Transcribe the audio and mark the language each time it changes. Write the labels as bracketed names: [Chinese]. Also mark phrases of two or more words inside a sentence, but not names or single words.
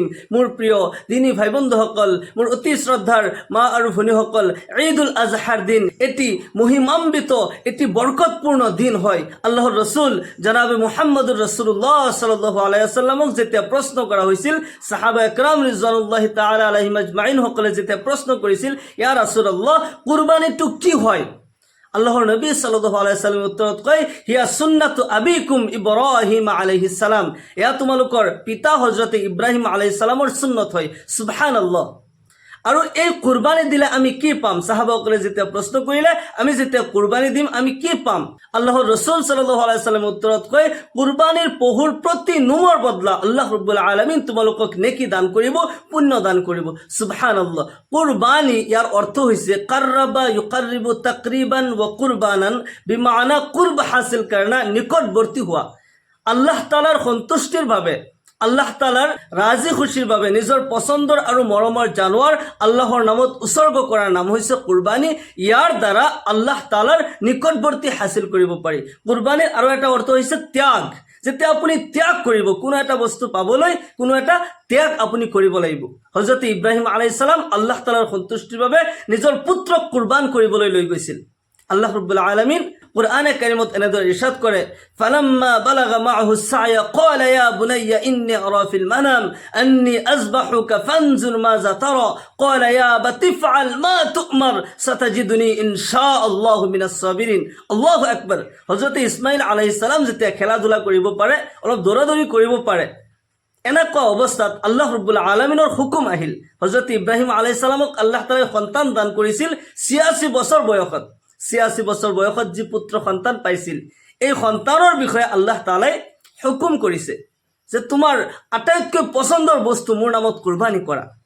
[Assamese] মোৰ প্ৰিয় দিনী ভাই বন্ধুসকল, মোৰ অতি শ্ৰদ্ধাৰ মা আৰু ভনীসকল, ঈদুল আজহাৰ দিন এটি মহিমান্বিত, এটি বৰকতপূৰ্ণ দিন হয়। আল্লাহৰ ৰসুল জনাবে [Arabic] محمد رسول الله صلى الله عليه وسلم [Assamese] যেতিয়া প্ৰশ্ন কৰা হৈছিল, সাহাবা একৰাম [Arabic] رضوان الله تعالى عليهم أجمعين [Assamese] সকলে যেতিয়া প্ৰশ্ন কৰিছিল, [Arabic] يا رسول الله [Assamese] কুরবানীটো কি হয়, আল্লাহৰ নবী [Arabic] صلى الله عليه وسلم [Assamese] উত্তৰত কয়, [Arabic] هي سنة أبيكم إبراهيم عليه السلام, [Assamese] এয়া তোমালোকৰ পিতা হযরত ইব্ৰাহিম [Arabic] عليه السلام [Assamese] সুন্নত হয়। সুবহানাল্লাহ। আৰু এই কুরবানী দিলে আমি কি পাম, সাহাবাসকলে যেতিয়া প্ৰশ্ন কৰিলে, আমি যেতিয়া কুরবানী দিম আমি কি পাম, আল্লাহৰ ৰাসূল [Arabic] صلى الله عليه وسلم [Assamese] উত্তৰত কয়, কুরবানীৰ পহুৰ প্ৰতি নোমৰ বদলা [Arabic] الله رب العالمين [Assamese] তোমালোকক নেকি দান কৰিব, পুণ্য দান কৰিব। সুবহানাল্লাহ। কুরবানী ইয়াৰ অৰ্থ হৈছে [Arabic] قرب يقرب تقريبا وقربانا, [Urdu] بمعنی قرب حاصل کرنا, [Assamese] নিকটৱৰ্তী হোৱা। আল্লাহ তাআলাৰ সন্তুষ্টিৰ বাবে, আল্লাহ তাআলাৰ ৰাজি খুশিৰ বাবে নিজৰ পছন্দৰ আৰু মৰমৰ জানোৱাৰ আল্লাহৰ নামত উৎসৰ্গ কৰাৰ নাম হৈছে কুরবানী। ইয়াৰ দ্বাৰা আল্লাহ তাআলাৰ নিকটৱৰ্তী হাসিল কৰিব পাৰি। কুরবানীৰ আৰু এটা অৰ্থ হৈছে ত্যাগ। যেতিয়া আপুনি ত্যাগ কৰিব, কোনো এটা বস্তু পাবলৈ কোনো এটা ত্যাগ আপুনি কৰিব লাগিব। হযরত ইব্ৰাহিম [Arabic] عليه السلام [Assamese] আল্লাহ তাআলাৰ সন্তুষ্টিৰ বাবে নিজৰ পুত্ৰক কুরবান কৰিবলৈ লৈ গৈছিল। আল্লাহ রাব্বুল আলামিন কুরআনে কারীমত এনেদৰে ইরশাদ কৰে, [Arabic] فلما بلغ معه السعي قال يا بني إني أرى في المنام أني أذبحك فانظر ماذا ترى قال يا أبت افعل ما تؤمر ستجدني إن شاء الله من الصابرين. الله أكبر. [Assamese] হযরত ইসমাইল [Arabic] عليه السلام [Assamese] যেতিয়া খেলাধুলা কৰিব পাৰে, অলপ দৌৰাদৌৰি কৰিব পাৰে, এনেকুৱা অৱস্থাত [Arabic] الله رب العالمين [Assamese] হুকুম আহিল। হযরত ইব্ৰাহিম [Arabic] عليه السلام [Assamese] আল্লাহ তাআলাই সন্তান দান কৰিছিল ৮৬ বছৰ বয়সত। ৮৬ বছৰ বয়সত যি পুত্ৰ সন্তান পাইছিল, এই সন্তানৰ বিষয়ে আল্লাহ তাআলাই হুকুম কৰিছে যে তোমাৰ আটাইতকৈ পছন্দৰ বস্তু মোৰ নামত কুরবানী কৰা।